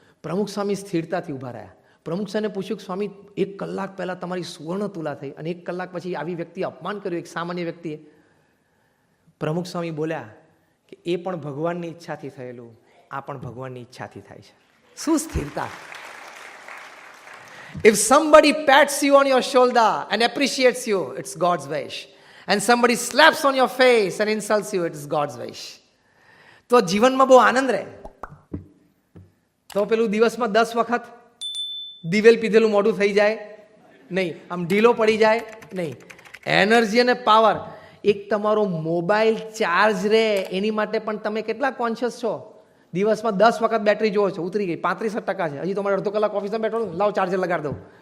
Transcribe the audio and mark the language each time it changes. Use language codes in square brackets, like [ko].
[gu] પ્રમુખ સ્વામી સ્થિરતાથી ઊભા રહ્યા. પ્રમુખ સ્વામીને પૂછ્યું કે સ્વામી 1 કલાક પહેલાં તમારી સુવર્ણ તુલા થઈ અને 1 કલાક પછી આવી વ્યક્તિએ અપમાન કર્યું, એક સામાન્ય વ્યક્તિએ. પ્રમુખ સ્વામી બોલ્યા કે એ પણ ભગવાનની ઈચ્છાથી થયેલું, આ પણ ભગવાનની ઈચ્છાથી થાય છે. શું સ્થિરતા! [en] If somebody pats you on your shoulder and appreciates you, it's God's wish. and somebody slaps on your face and insults you, it is God's wish. [gu] તો જીવનમાં બહુ આનંદ રહે. તો પેલું દિવસમાં 10 વખત દિવેલ પીધેલું મોઢું થઈ જાય નહીં, આમ ઢીલો પડી જાય નહીં. એનર્જી અને પાવર, એક તમારો મોબાઈલ ચાર્જ રહે એની માટે પણ તમે કેટલા કોન્શિયસ છો? દિવસમાં 10 વખત બેટરી જોવો છો, ઉતરી ગઈ 35% છે, હજી તમારે અડધો કલાક ઓફિસમાં બેઠો, લાવ ચાર્જર લગાડી દઉં.